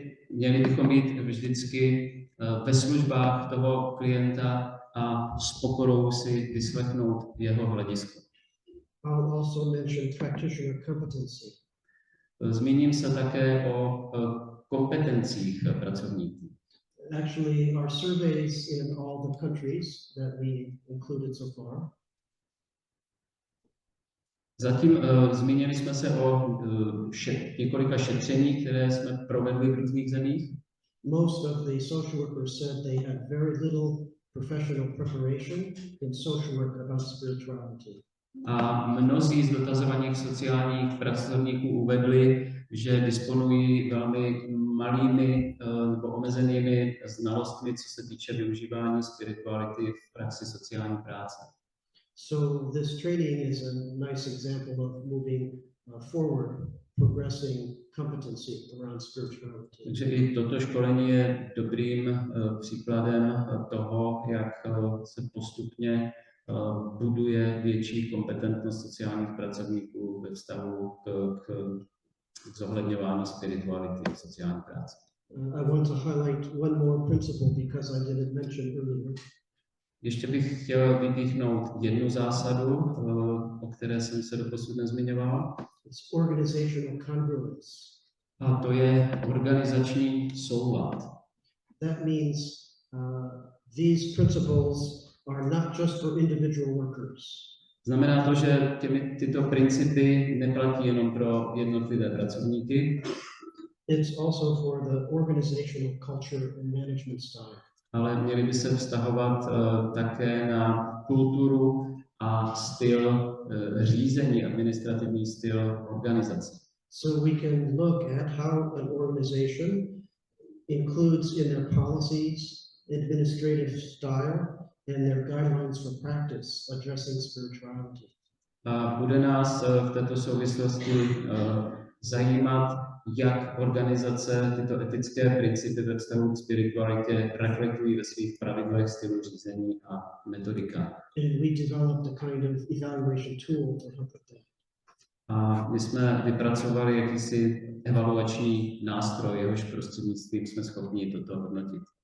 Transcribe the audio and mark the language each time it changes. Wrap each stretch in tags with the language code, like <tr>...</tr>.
<cs>Měli bychom být vždycky ve službách toho klienta a s pokorou si vyslechnout jeho hledisko.</cs> <en>I'll also mention practitioner competency.</en> <cs>Zmíním se také o kompetencích pracovníků.</cs> <en>Actually, our surveys in all the countries that we included so far.</en> <cs>Zatím zmínili jsme se o několika šetřeních, které jsme provedli v různých zemích.</cs> <en>Most of the social workers said they had very little professional preparation in social work about spirituality.</en> <cs>A mnozí z dotazovaných sociálních pracovníků uvedli, že disponují velmi malými nebo omezenými znalostmi, co se týče využívání spirituality v praxi sociální práce.</cs> <en>So this training is a nice example of moving forward, progressing competency around spirituality.</en> <cs>Takže i toto školení je dobrým příkladem toho, jak se postupně buduje větší kompetentnost sociálních pracovníků ve vztahu k zohledňování spirituality v sociální práci.</cs> <en>I want to highlight one more principle because I didn't mention earlier.</en> <cs>Ještě bych chtěl vypíchnout jednu zásadu, o které jsem se doposud nezmiňoval.</cs> <en>It's organizational congruence.</en> <cs>A to je organizační soulad.</cs> <en>That means these principles are not just for individual workers.</en> <cs>Znamená to, že tyto principy neplatí jenom pro jednotlivé pracovníky.</cs> <en>It's also for the organizational culture and management style.</en> <cs>Ale měly by se vztahovat také na kulturu a styl řízení, administrativní styl organizace.</cs> <en>So we can look at how an organization includes in their policies, administrative style, and their guidelines for practice addressing spirituality.</en> <cs>A bude nás v této souvislosti zajímat, jak organizace tyto etické principy ve vztahu k spiritualitě reflektují ve svých pravidlech, stylu řízení a metodikách.</cs> <en>And we developed a kind of evaluation tool to help with that.</en> <cs>A my jsme vypracovali jakýsi evaluační nástroj, jehož prostřednictvím jsme schopni toto hodnotit.</cs>